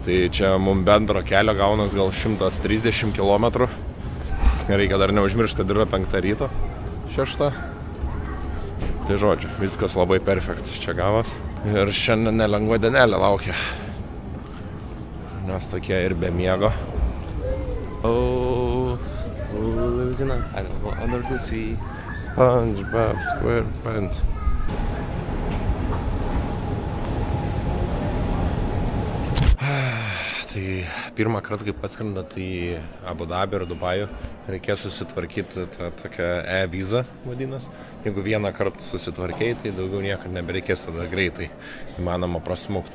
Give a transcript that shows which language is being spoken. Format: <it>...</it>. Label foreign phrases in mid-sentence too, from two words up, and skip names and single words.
<lt>Tai čia mums bendro kelio gaunas gal 130 km. Reikia dar neužmiršti, kad yra 5 ryto, 6. Tai žodžiu, viskas labai perfekt čia gavas. Ir šiandien nelengva dienelė laukia. Nes tokie ir be miego.</lt> <en>Oh, lives in under the sea. SpongeBob SquarePants.</en> <lt>Tai pirmą kartą, kai paskrendat į Abu Dabį ir Dubajų, reikės susitvarkyti tą tokią e-vizą, vadinas. Jeigu vieną kartą susitvarkiai, tai daugiau niekad nebereikės, tada greitai įmanoma prasmukti.</lt>